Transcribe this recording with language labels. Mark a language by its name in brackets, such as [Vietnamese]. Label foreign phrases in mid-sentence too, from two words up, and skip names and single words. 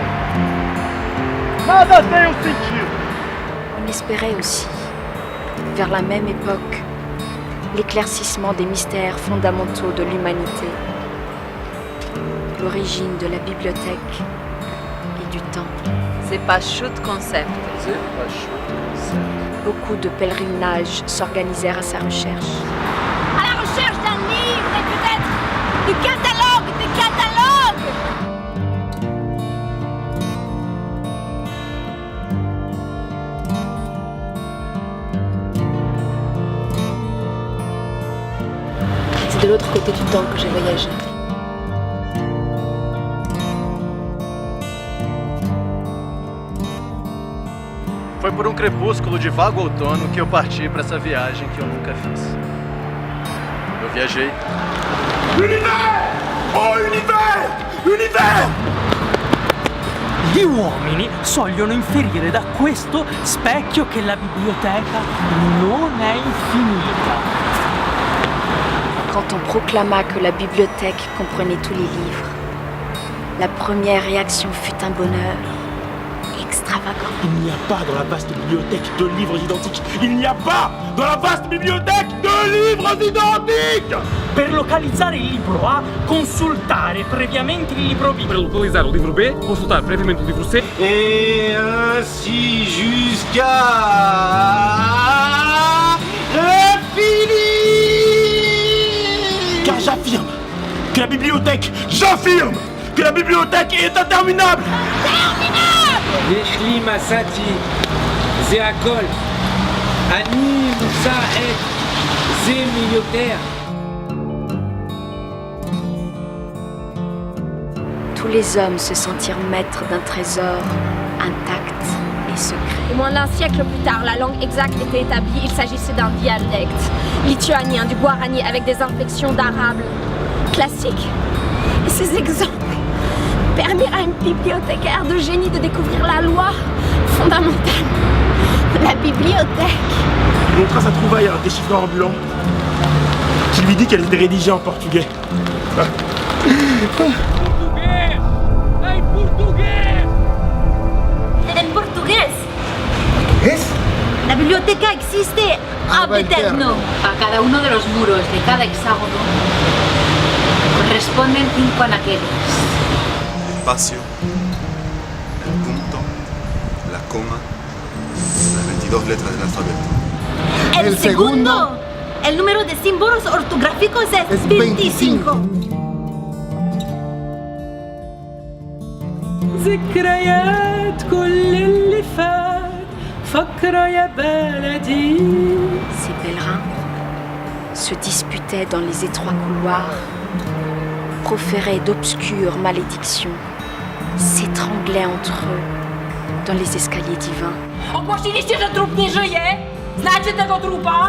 [Portuguese] Nada tem um sentido! [French] On espérait aussi, vers la même époque, l'éclaircissement des mystères fondamentaux de l'humanité, l'origine de la bibliothèque et du temps. C'est pas shoot concept. Beaucoup de pèlerinages s'organisèrent à sa recherche. À la recherche d'un livre et peut-être du catalogue des catalogues! C'est de l'autre côté du temps que j'ai voyagé. [Portuguese] Foi por crepúsculo de vago outono que eu parti para essa viagem que eu nunca fiz. Eu viajei. [French] Univers! Oh, univers! Univers! [Italian] Gli uomini sogliono inferire da questo specchio che la biblioteca non è infinita. [French] Quand on proclama que la bibliothèque comprenait tous les livres, la première réaction fut un bonheur extravagant. Il n'y a pas dans la vaste bibliothèque de livres identiques. Il n'y a pas dans la vaste bibliothèque de livres identiques! [Italian] Per localizzare il libro A, consultare previamente il libro B. Per localizzare il libro B, consultare previamente il libro C. [French] Et ainsi jusqu'à l'infini! Car j'affirme que la bibliothèque est interminable! [Hebrew] יש לי מצאתי, זה הכל. אני מוצא את זה מיותר. [French] Tous les hommes se sentirent maîtres d'un trésor intact et secret. Et moins d'un siècle plus tard, la langue exacte était établie. Il s'agissait d'un dialecte lituanien, du guarani, avec des inflexions d'arabe classique. Et ces exemples permirent à une bibliothécaire de génie de découvrir la loi fondamentale. La bibliothèque. Il montra sa trouvaille à un déchiffreur ambulant qui lui dit qu'elle était rédigée en portugais. [Spanish] En portugués. La biblioteca existe [Latin] ab eterno. [Spanish] A cada uno de los muros de cada hexágono corresponden 5 anaqueles. Espacio, el punto, la coma, las 22 letras del alfabeto. El segundo. El número de símbolos ortográficos es 25. [Arabic] ذكريات كل اللي فات فكرة يا بلدي. [French] Ces pèlerins se disputaient dans les étroits couloirs, proféraient d'obscures malédictions, s'étranglaient entre eux dans les escaliers divins. [Polish] Ogłosiliście, że trup nie żyje? Znacie tego trupa?